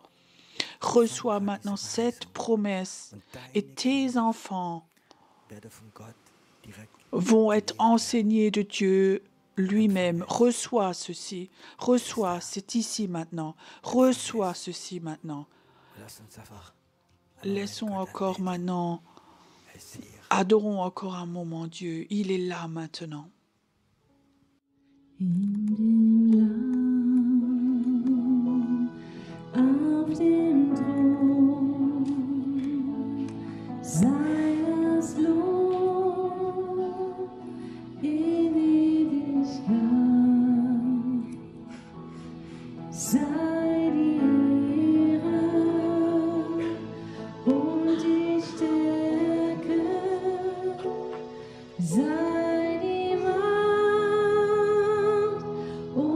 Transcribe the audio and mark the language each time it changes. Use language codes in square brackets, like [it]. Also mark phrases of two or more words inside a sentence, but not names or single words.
[fr] Reçois maintenant cette promesse et tes enfants vont être enseignés de Dieu lui-même. Reçois ceci. Reçois, c'est ici maintenant. Reçois ceci maintenant. Laissons encore maintenant. Adorons encore un moment Dieu. Il est là maintenant. [de] In dem Lamm auf dem Thron sei das Lob in Ewigkeit, sei die Ehre und die Stärke, sei die Macht